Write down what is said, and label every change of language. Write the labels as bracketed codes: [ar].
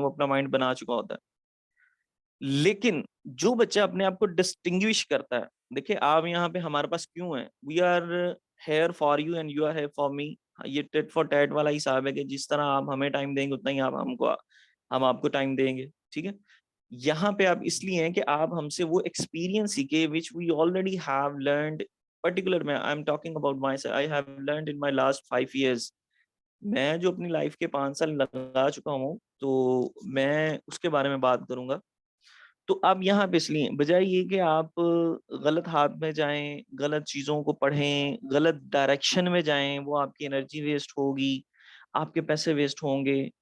[ur] وہ اپنا مائنڈ بنا چکا ہوتا ہے. لیکن جو بچہ اپنے آپ کو ڈسٹنگوش کرتا ہے, دیکھیں آپ یہاں پہ ہمارے پاس کیوں ہیں, [en] We are here for you and you are here for me. [ur] یہ ٹیٹ فار ٹیٹ والا حساب ہے کہ جس طرح آپ ہمیں ٹائم دیں گے اتنا ہی ہم آپ کو ٹائم دیں گے. ٹھیک ہے, یہاں پہ آپ اس لیے ہیں کہ آپ ہم سے وہ ایکسپیرینس سیکھے [en] which we already have learned. particular میں I'm talking about myself, I have learned in my last 5 years. [ur] میں جو اپنی لائف کے 5 سال لگا چکا ہوں تو میں اس کے بارے میں بات کروں گا. تو آپ یہاں پہ اس لیے بجائے یہ کہ آپ غلط ہاتھ میں جائیں, غلط چیزوں کو پڑھیں, غلط ڈائریکشن میں جائیں, وہ آپ کی انرجی ویسٹ ہوگی, آپ کے پیسے ویسٹ ہوں گے.